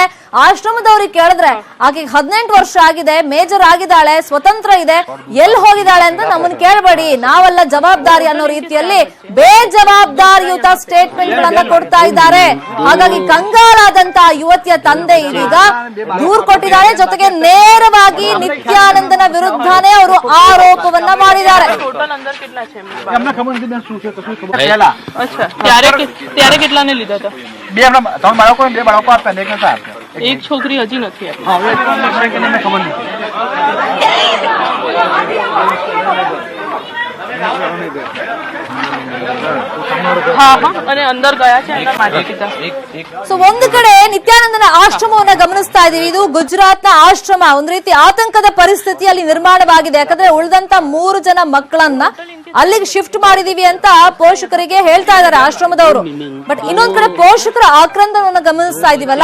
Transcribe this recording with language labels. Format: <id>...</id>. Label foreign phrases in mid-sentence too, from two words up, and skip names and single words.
<kn>ಆಶ್ರಮದವ್ರಿಗೆ ಕೇಳಿದ್ರೆ ಆಕೆಗೆ 18 ವರ್ಷ ಆಗಿದೆ, ಮೇಜರ್ ಆಗಿದ್ದಾಳೆ, ಸ್ವತಂತ್ರ ಇದೆ, ಎಲ್ಲಿ ಹೋಗಿದ್ದಾಳೆ ಅಂತ ನಮ್ಮನ್ನ ಕೇಳಬೇಡಿ, ನಾವೆಲ್ಲ ಜವಾಬ್ದಾರಿ ಅನ್ನೋ ರೀತಿಯಲ್ಲಿ ಬೇಜವಾಬ್ದಾರಿಯುತ ಸ್ಟೇಟ್ಮೆಂಟ್ ಗಳನ್ನ ಕೊಡ್ತಾ ಇದ್ದಾರೆ. ಹಾಗಾಗಿ ಕಂಗಾಲಾದಂತ ಯುವತಿಯ ತಂದೆ ಇದೀಗ ದೂರು ಕೊಟ್ಟಿದ್ದಾರೆ. ಜೊತೆಗೆ ನೇರವಾಗಿ ನಿತ್ಯಾನಂದನ ವಿರುದ್ಧನೇ ಅವರು ಆರೋಪವನ್ನ ಮಾಡಿದ್ದಾರೆ.</kn> <gu>ત્યારે કેટલાને લીધા હતા? બે હમણાં 3 બાળકો ને 2 બાળકો આપતા ને એક નતા આપતા. એક છોકરી હજી નથી આપી. હા હવે કોણ છે કે મને ખબર નથી. હા હા અને અંદર ગયા છે એના માતા પિતા.</gu> <kn>ಸೊ ಒಂದು ಕಡೆ ನಿತ್ಯಾನಂದನ ಆಶ್ರಮವನ್ನ ಗಮನಿಸ್ತಾ ಇದೀವಿ. ಇದು ಗುಜರಾತ್ನ ಆಶ್ರಮ. ಒಂದ್ ರೀತಿ ಆತಂಕದ ಪರಿಸ್ಥಿತಿಯಲ್ಲಿ ನಿರ್ಮಾಣವಾಗಿದೆ. ಯಾಕಂದ್ರೆ ಉಳಿದಂತ 3 ಜನ ಮಕ್ಕಳನ್ನ ಅಲ್ಲಿಗೆ ಶಿಫ್ಟ್ ಮಾಡಿದೀವಿ ಅಂತ ಪೋಷಕರಿಗೆ ಹೇಳ್ತಾ ಇದ್ದಾರೆ ಆಶ್ರಮದವರು. ಬಟ್ ಇನ್ನೊಂದ್ ಕಡೆ ಪೋಷಕರ ಆಕ್ರಂದನವನ್ನ ಗಮನಿಸ್ತಾ ಇದೀವಲ್ಲ.</kn>